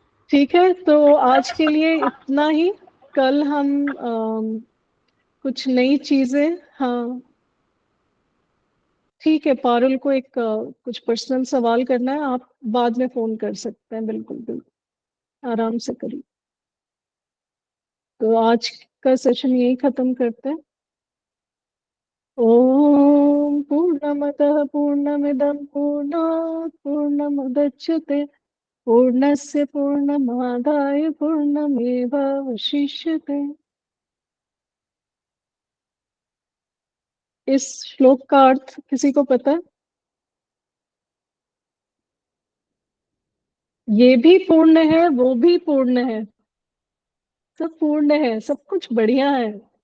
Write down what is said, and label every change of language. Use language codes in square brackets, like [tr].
[hi] ठीक है, तो आज के लिए इतना ही। कल हम कुछ नई चीजें, हाँ ठीक है, पारुल को एक कुछ पर्सनल सवाल करना है, आप बाद में फोन कर सकते हैं, बिल्कुल बिल्कुल आराम से करिए। तो आज का सेशन यही खत्म करते हैं। [sa] ओम पूर्णमतः पूर्णमिदं पूर्णात् पूर्णमुदच्यते पूर्णस्य पूर्णमादाय पूर्णमेवावशिष्यते। [hi] इस श्लोक का अर्थ किसी को पता है? ये भी पूर्ण है, वो भी पूर्ण है, सब पूर्ण है, सब कुछ बढ़िया है।